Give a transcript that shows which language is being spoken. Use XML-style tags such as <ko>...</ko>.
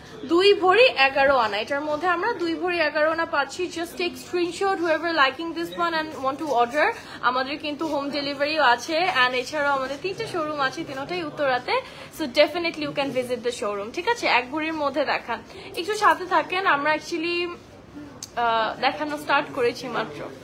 <bn>2 ভরি 11 আনা, এটার মধ্যে আমরা 2 ভরি 11 আনা পাচ্ছি।</bn> <en>Just take screenshot whoever liking this one and want to order।</en> <bn>আমাদের কিন্তু হোম ডেলিভারিও আছে, অ্যান্ড এছাড়াও আমাদের 3টে শোরুম আছে, 3টাই উত্তরাতে।</bn> <en>so definitely you can visit the showroom,</en> <bn>ঠিক আছে? 1 ভরির মধ্যে দেখান, একটু সাথে থাকেন, আমরা অ্যাকচুয়ালি দেখানো স্টার্ট করেছি মাত্র।</bn>